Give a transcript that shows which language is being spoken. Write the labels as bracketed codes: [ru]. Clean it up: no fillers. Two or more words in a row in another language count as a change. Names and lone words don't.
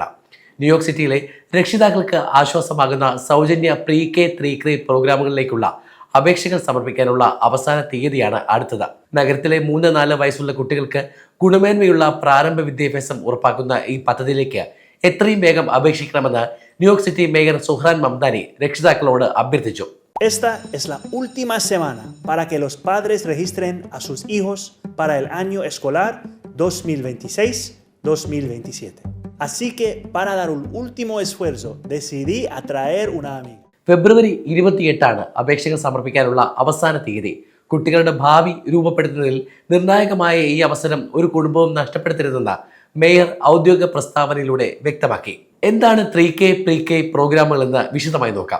[ml] ന്യൂയോർക്ക് സിറ്റിയിലെ രക്ഷിതാക്കൾക്ക് ആശ്വാസമാകുന്ന സൗജന്യ പ്രീ കെ 3 പ്രോഗ്രാമുകളിലേക്കുള്ള അപേക്ഷകൾ സമർപ്പിക്കാനുള്ള അവസാന തീയതിയാണ് അടുത്തത്. നഗരത്തിലെ 3-4 വയസ്സുള്ള കുട്ടികൾക്ക് ഗുണമേന്മയുള്ള പ്രാരംഭ വിദ്യാഭ്യാസം ഉറപ്പാക്കുന്ന ഈ പദ്ധതിയിലേക്ക് എത്രയും വേഗം അപേക്ഷിക്കണമെന്ന് ന്യൂയോർക്ക് സിറ്റി മേയർ സുഹ്റാൻ മംദാനി രക്ഷിതാക്കളോട് അഭ്യർത്ഥിച്ചു. [es] Esta es la última semana para que los padres registren a sus hijos para el año escolar 2026-2027. Así que para dar un último esfuerzo decidí atraer una amiga. [ml] ഫെബ്രുവരി 28 അപേക്ഷകൾ സമർപ്പിക്കാനുള്ള അവസാന തീയതി. കുട്ടികളുടെ ഭാവി രൂപപ്പെടുത്തുന്നതിൽ നിർണായകമായ ഈ അവസരം ഒരു കുടുംബവും നഷ്ടപ്പെടുത്തരുതെന്ന് മേയർ ഔദ്യോഗിക പ്രസ്താവനയിലൂടെ വ്യക്തമാക്കി. എന്താണ് 3K പ്രീ-K പ്രോഗ്രാമുകൾ എന്ന് വിശദമായി നോക്കാം.